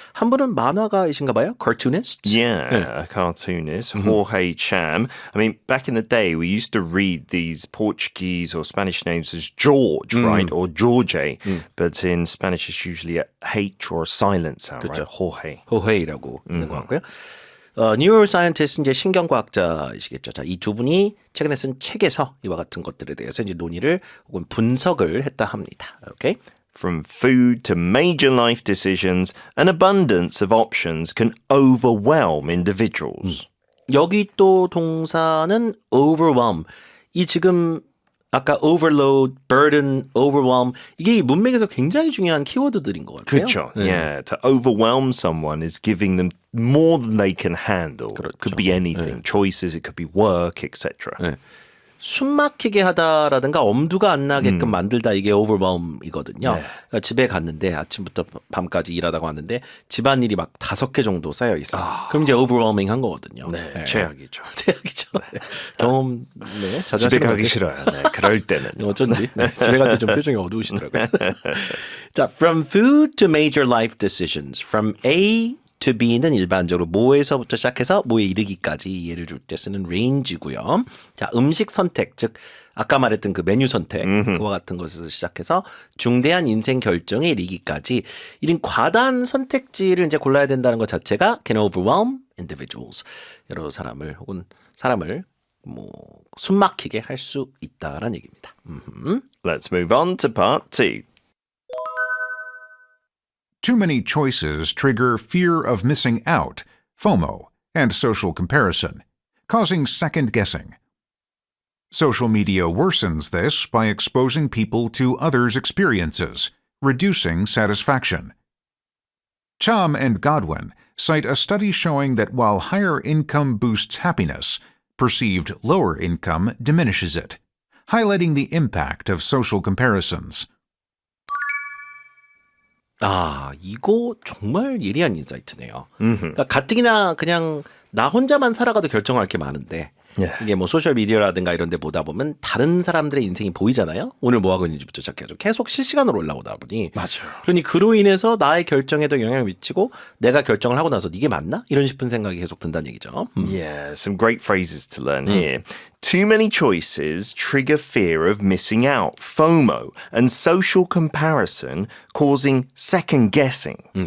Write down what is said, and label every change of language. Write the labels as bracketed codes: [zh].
[ko] 한 분은 만화가이신가 봐요? [en] cartoonist? Yeah, a cartoonist, Jorge Cham. I mean, back in the day, we used to read these Portuguese or Spanish names as George, right? Or Jorge. But in Spanish, it's usually a H or a silent sound, right? Jorge. [ko] 호헤이라고 있는 것 같고요. 뉴로사이언티스트 이제 신경과학자이시겠죠. 자, 이 두 분이 최근에 쓴 책에서 이와 같은 것들에 대해서 이제 논의를 혹은 분석을 했다 합니다. 오케이? [en] From food to major life decisions, an abundance of options can overwhelm individuals. [ko] 여기 또 동사는 overwhelm. 이 지금 아까 overload, burden, overwhelm 이게 이 문맥에서 굉장히 중요한 키워드들인 것 같아요. 그렇죠. [en] Yeah, to overwhelm someone is giving them more than they can handle. [ko] 그렇죠. [en] Could be anything. Choices, it could be work, etc. [ko] 네. 숨 막히게 하다라든가 엄두가 안 나게끔 만들다 이게 overwhelm이거든요. 네. 그러니까 집에 갔는데 아침부터 밤까지 일하다가 왔는데 집안일이 막 5개 정도 쌓여 있어요. 그럼 이제 overwhelming 한 거거든요. 네, 최악이죠. 최악이죠. 네. 경험 네, 자주 집에 하시는 가기 것 싫어요. 네, 그럴 때는. 어쩐지 네, 집에 갈 때 좀 표정이 어두우시더라고요. 자, [en] from food to major life decisions, from A to B [ko] 는 일반적으로 뭐에서부터 시작해서 뭐에 이르기까지 이해를 줄 때 쓰는 range고요. 자, 음식 선택, 즉 아까 말했던 그 메뉴 선택 그와 같은 것에서 시작해서 중대한 인생 결정에 이르기까지 이런 과다한 선택지를 이제 골라야 된다는 것 자체가 [en] can overwhelm individuals. [ko] 여러 사람을 혹은 사람을 뭐 숨막히게 할 수 있다라는 얘기입니다. [en] Let's move on to part 2. Too many choices trigger fear of missing out, FOMO, and social comparison, causing second guessing. Social media worsens this by exposing people to others' experiences, reducing satisfaction. Cham and Godwin cite a study showing that while higher income boosts happiness, perceived lower income diminishes it, highlighting the impact of social comparisons. [ko] 아, 이거 정말 예리한 인사이트네요. 그러니까 가뜩이나 그냥 나 혼자만 살아가도 결정할 게 많은데 이게 뭐 소셜 미디어라든가 이런 데 보다 보면 다른 사람들의 인생이 보이잖아요. 오늘 뭐 하고 있는지부터 시작해서 계속 실시간으로 올라오다 보니 맞아요. 그러니 그로 인해서 나의 결정에도 영향을 미치고 내가 결정을 하고 나서 이게 맞나? 이런 싶은 생각이 계속 든다는 얘기죠. [en] Yeah, some great phrases to learn here. Too many choices trigger fear of missing out, FOMO, and social comparison, causing second guessing.